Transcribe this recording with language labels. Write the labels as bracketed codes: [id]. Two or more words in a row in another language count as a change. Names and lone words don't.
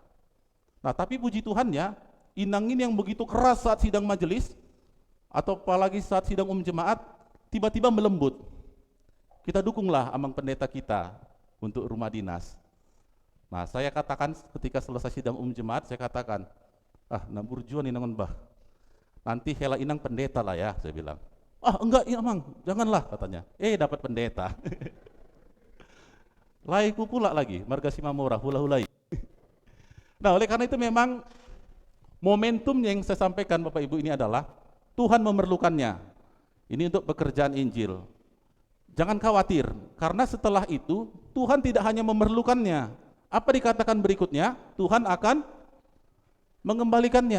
[id] Nah, tapi puji Tuhannya, Inang ini yang begitu keras saat sidang majelis, atau apalagi saat sidang jemaat, tiba-tiba melembut. Kita dukunglah Amang pendeta kita untuk rumah dinas. Nah, saya katakan ketika selesai sidang jemaat, saya katakan, [bbc] nambur juan Inang bah. [id] Nanti hela Inang pendeta lah ya, saya bilang. Enggak ya Amang, janganlah katanya. Dapat pendeta. Laiku pula lagi, marga Simamora, hula-hulai. Nah, oleh karena itu memang momentum yang saya sampaikan Bapak Ibu ini adalah Tuhan memerlukannya. Ini untuk pekerjaan Injil. Jangan khawatir, karena setelah itu Tuhan tidak hanya memerlukannya. Apa dikatakan berikutnya? Tuhan akan mengembalikannya.